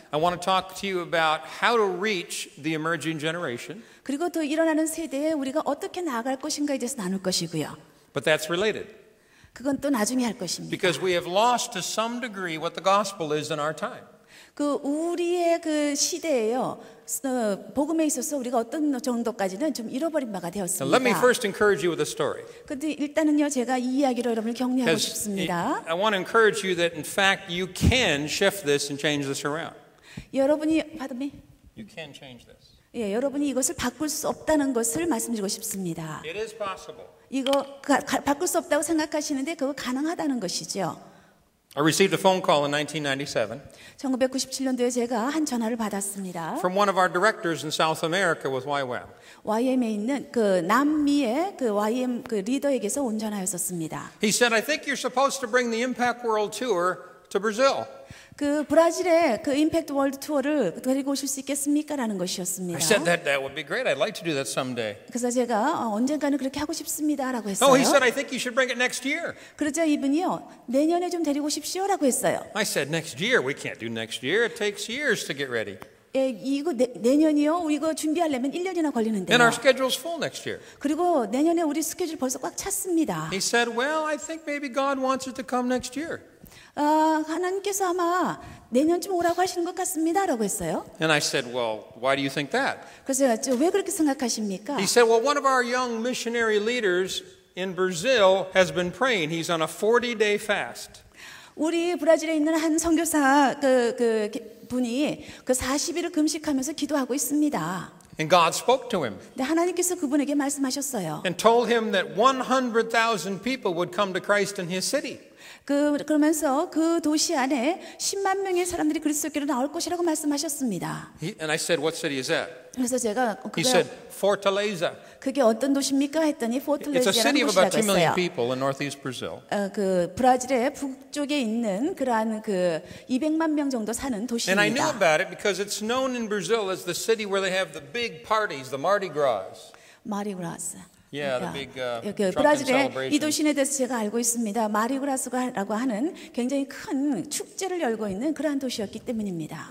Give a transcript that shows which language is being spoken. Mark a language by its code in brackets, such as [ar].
[en] I want to talk to you about how to reach the emerging generation. [ko] 그리고 또 일어나는 세대에 우리가 어떻게 나아갈 것인가에 대해서 나눌 것이고요. [en] But that's related. [ko] 그건 또 나중에 할 것입니다. [en] Because we have lost to some degree what the gospel is in our time. [ko] 그 우리의 그 시대에요. 복음에 있어서 우리가 어떤 정도까지는 좀 잃어버린 바가 [en] Now, [ko] 되었습니다. [en] let me first encourage you with a story. [ko] 근데 일단은요, 제가 이 이야기로 여러분을 격려하고 싶습니다. [en] I want to encourage you that in fact you can shift this and change this around. [ko] 여러분이 [en] You can change this. [ko] 여러분이 이것을 바꿀 수 없다는 것을 말씀드리고 싶습니다. [en] It is possible. [ko] 이거 바꿀 수 없다고 생각하시는데 그거 가능하다는 것이죠. [en] I received a phone call in 1997 [ko] 1997년도에 제가 한 전화를 받았습니다. [en] from one of our directors in South America with YWAM. [ko] YM에 있는 그 남미의 그 YM 그 리더에게서 온 전화였었습니다. [en] He said, I think you're supposed to bring the Impact World Tour to Brazil. [ko] 그 브라질의 그 임팩트 월드 투어를 데리고 오실 수 있겠습니까?라는 것이었습니다. [en] I said that would be great. I'd like to do that someday. [ko] 그래서 제가 언젠가는 그렇게 하고 싶습니다라고 했어요. [en] Oh, he said, I think you should bring it next year. [ko] 그러자 이분이요, 내년에 좀 데리고 오십시오라고 했어요. [en] I said, next year? We can't do next year. It takes years to get ready. [ko] 이거 내년이요, 이거 준비하려면 1년이나 걸리는데요. [en] And our schedule's full next year. [ko] 그리고 내년에 우리 스케줄 벌써 꽉 찼습니다. [en] He said, well, I think maybe God wants it to come next year. [ko] 하나님께서 아마 내년쯤 오라고 하시는 것 같습니다라고 했어요. [en] And I said, well, why do you think that? [ko] 그래서 제가 여쭤, 왜 그렇게 생각하십니까? [en] He said, well, one of our young missionary leaders in Brazil has been praying. He's on a 40-day fast. [ko] 우리 브라질에 있는 한 선교사 분이 그 40일을 금식하면서 기도하고 있습니다. [en] And God spoke to him [ko] 근데 하나님께서 그분에게 말씀하셨어요. [en] and told him that 100,000 people would come to Christ in his city. [ko] 그러면서 그 도시 안에 10만 명의 사람들이 그리스도께로 나올 것이라고 말씀하셨습니다. [en] And I said, what city is that? [ko] 그래서 제가 [en] He said, Fortaleza. [ko] 그게 어떤 도시입니까 했더니 [en] It's a city [ko] 포르투갈이라는 [en] of about 2 [ko] 도시라고 [en] million [ko] 했어요. [en] people in northeast Brazil. [ko] 그 브라질의 북쪽에 있는 그러한 그 200만 명 정도 사는 [en] And I knew [ko] 도시입니다. [en] about it because it's known in Brazil as the city where they have the big parties, the Mardi Gras. [ko] 마리그라스. [en] Yeah, the big [ko] 그 [en] drunken [ko] 브라질의 이 [en] celebration. [ko] 도시에 대해서 제가 알고 있습니다. 마리그라스라고 하는 굉장히 큰 축제를 열고 있는 그러한 도시였기 때문입니다.